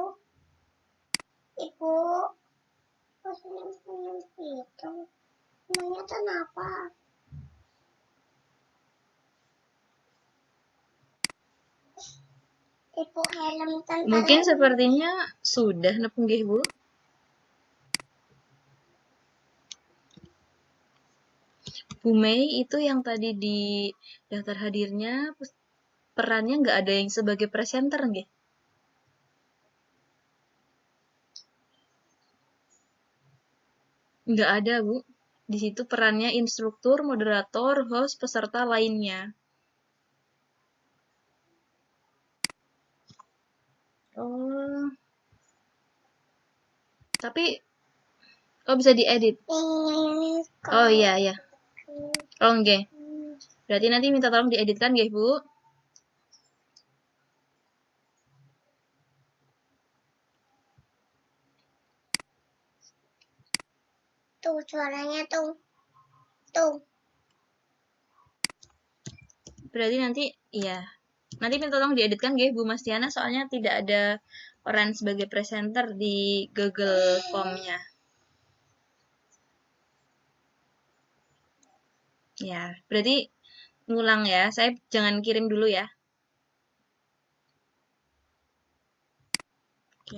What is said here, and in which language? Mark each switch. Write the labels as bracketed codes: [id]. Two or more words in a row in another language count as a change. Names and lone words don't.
[id] Ibu kok senyum-senyum gitu? Emangnya kenapa? Ibu helm tentaranya. Mungkin sepertinya sudah nepung nggih Bu. Bu Mei itu yang tadi di daftar hadirnya perannya nggak ada yang sebagai presenter nggih? Nggak ada Bu. Di situ perannya instruktur, moderator, host, peserta lainnya. Oh. Tapi bisa diedit. Oh iya iya. Oh nggih. Berarti nanti minta tolong dieditkan nggih Bu. Tuh suaranya tuh. Tuh. Berarti nanti iya. Nanti minta tolong dieditkan nggih Bu Mas Tiana soalnya tidak ada peran sebagai presenter di Google Form-nya. Ya, berarti ngulang ya. Saya jangan kirim dulu ya. Oke.